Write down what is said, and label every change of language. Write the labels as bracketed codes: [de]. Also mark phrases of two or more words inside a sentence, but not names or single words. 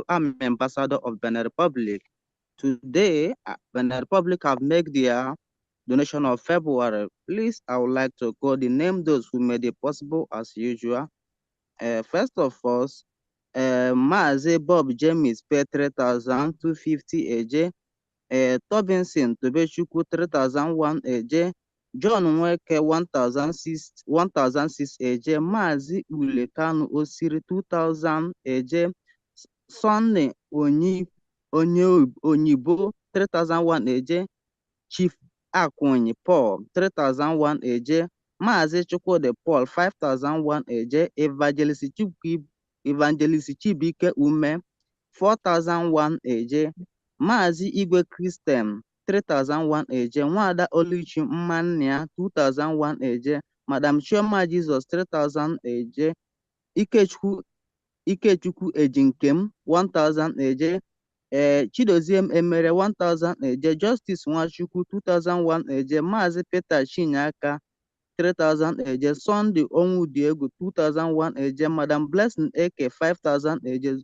[en] I'm ambassador of Benin Republic. Today, Benin Republic have made their donation of February. Please, I would like to call the name those who made it possible as usual. First of all, Maze Bob James pay 3,250 AJ. Tobinson Tobechukwu 3,001 AJ. John Nweke 1,006 AJ. Mazi Ulekanu Osiri 2,000 AJ. Sonny Onyibo 3,001 AJ. Chief Akwunyi Paul 3,001 AJ. Mazi Chukwudi Paul 5,001 AJ. Evangelist Chibike Ume 4,001 AJ. Mazi Igwe Christian 3,001 AJ. Nwada Oluchi Mmania 2,001 AJ. Madam Chioma Jesus 3,000 AJ. Ikechukwu Ejinkem 1,000 AJ. Chidoziem Emere 1,000 AJ. Justice Nwachukwu 2,001 AJ. Mazi Peter Chinyaka 3,000 AJ. Sunday Onwudiegu 2,001 AJ. Madam Blessing Eke 5,000 AJ.